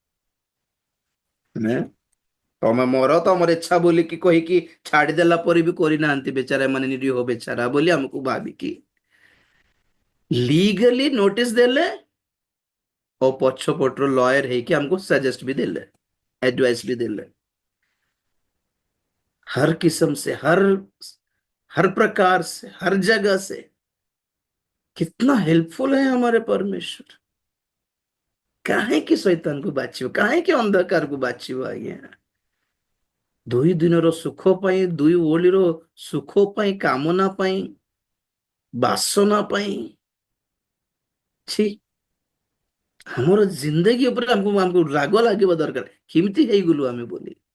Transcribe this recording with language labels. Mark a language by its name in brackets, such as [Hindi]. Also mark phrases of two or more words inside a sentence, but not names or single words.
[Odia] ତମେ ମୋର ତମର ଇଚ୍ଛା ବୋଲିକି କହିକି ଛାଡିଦେଲା ପରେ ବି କରିନାହାନ୍ତି ବେଚାରା, ମାନେ ନିରୀହ ବେଚାରା ବୋଲି ଆମକୁ ଭାବିକି [English] legally notice [Odia] ଦେଲେ ଓ ପଛପଟରୁ ଲୟର ହେଇକି ଆମକୁ ସଜେଷ୍ଟ ବି ଦେଲେ, [Hindi] एडवाइस भी दिले। हर किस्म से, हर प्रकार से, हर जगह से कितना हेल्पफुल है हमारे परमेश्वर। [Odia] କାହିଁକି ଶୈତାନକୁ ବାଛିବ, କାହିଁକି ଅନ୍ଧକାରକୁ ବାଛିବ ଆଜ୍ଞା? ଦୁଇ ଦିନର ସୁଖ ପାଇଁ, ଦୁଇ ଓଳିର ସୁଖ ପାଇଁ, କାମନା ପାଇଁ, ବାସନା ପାଇଁ। ଛି, ଆମର ଜିନ୍ଦଗି ଉପରେ ଆମକୁ ଆମକୁ ରାଗ ଲାଗିବା ଦରକାର, କେମିତି ହେଇଗଲୁ ଆମେ ବୋଲି।